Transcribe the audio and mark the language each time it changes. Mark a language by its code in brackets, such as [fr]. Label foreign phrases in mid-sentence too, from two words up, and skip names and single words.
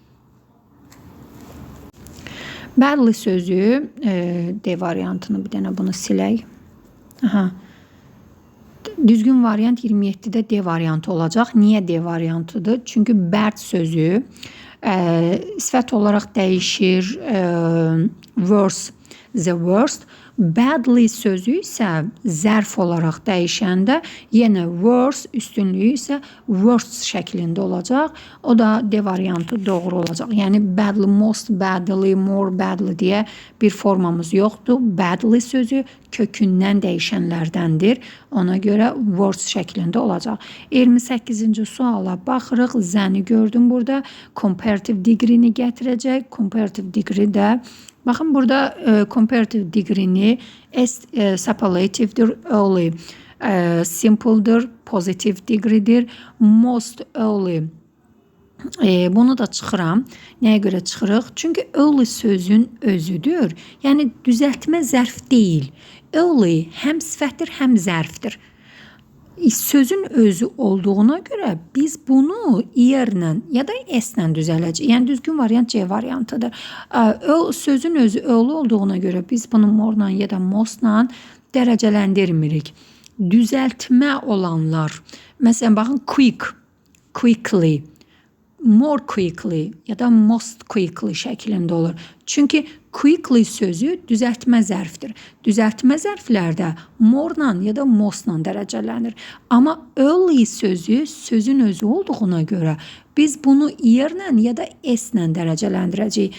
[az] Badly sözü D variantını bir dənə bunu silək. Düzgün variant 27-də D variantı olacaq. Niyə D variantıdır? Çünki bad sözü sifət olaraq dəyişir. [en] Worse, the worst. [az] Badly sözü isə zərf olaraq dəyişəndə yenə worse üstünlüyü isə worst şəklində olacaq. O da D variantı doğru olacaq. Yəni [en] badly, most badly, more badly [az] deyə bir formamız yoxdur. Badly sözü kökündən dəyişənlərdəndir. Ona görə worst şəklində olacaq. 28-ci suala baxırıq. Zəni gördüm burada. [en] Comparative degree-ni gətirəcək. Comparative degree [az] də baxın burada [en] comparative degree-ni superlative'dir, early simple'dır, positive degree-dir, most early. [az] Bunu da çıxıram. Nəyə görə çıxırıq? Çünki early sözün özüdür. Yəni düzəltmə zərf deyil. Early həm sifətdir, həm zərfdir. Sözün özü olduğuna görə biz bunu yerlə ya da s-lə düzələcəyik. Yəni düzgün variant C variantıdır. Sözün özü early olduğuna görə biz bunu more-la ya da most-la dərəcələndirmirik. Düzəltmə olanlar, məsələn baxın [en] quick, quickly, more quickly [az] ya da [en] most quickly [az] şəklində olur. Çünki quickly sözü düzəltmə zərfdir. Düzəltmə zərflərdə more-la ya da most-la dərəcələnir. Amma early sözü sözün özü olduğuna görə biz bunu yerlə ya da s-lə dərəcələndirəcəyik.